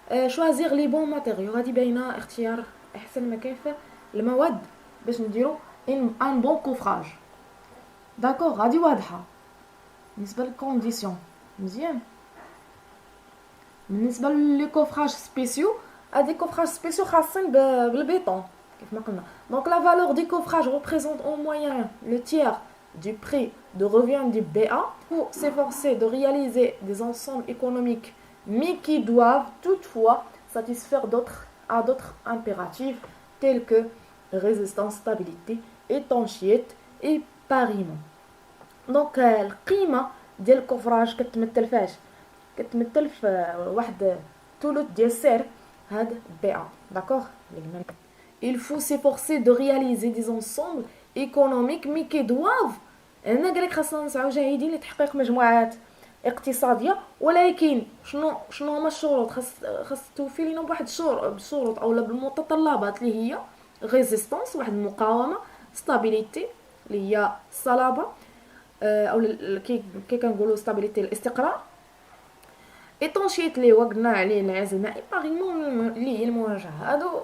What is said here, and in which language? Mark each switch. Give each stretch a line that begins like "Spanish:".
French: شوازير لي بون ماتيريو،
Arabic: غادي باينه اختيار احسن ما كيف المواد باش نديرو
French: ان بون كوفراج.
Arabic: داكوغ. غادي واضحه بالنسبه للكونديسيون مزيان. بالنسبه لي كوفراج سبيسيو، هادي كوفراج سبيسيو خاصين بالبيطون كيف ما قلنا.
French: دونك لا فالور دي كوفراج représente en moyenne le tiers du prix de revient du BA. Pour s'efforcer de réaliser des ensembles économiques mais qui doivent toutefois satisfaire d'autres impératifs tels que résistance, stabilité, étanchéité et parillement.
Arabic: دونك القيمه ديال الكوفراج كتمثل فاش؟ كتمثل في واحد ثلث ديال السعر هاد البيعه. داكوغ.
French: il faut s'efforcer de réaliser des ensembles économiques mais qui doivent،
Arabic: هنا قالك خاصنا نسعوا جاهدين لتحقيق مجموعات اقتصاديه. ولكن شنو هما الشروط؟ خاص توفي لينا بواحد الشروط اولا بالمتطلبات اللي هي ريزيستانس، واحد المقاومه، ستابيليتي اللي هي الصلابه، او كي كنقولوا ستابيليتي الاستقرار، ايطونشيت اللي هو قلنا عليه الانعزال المائي، باغيمون اللي هي المواجهه.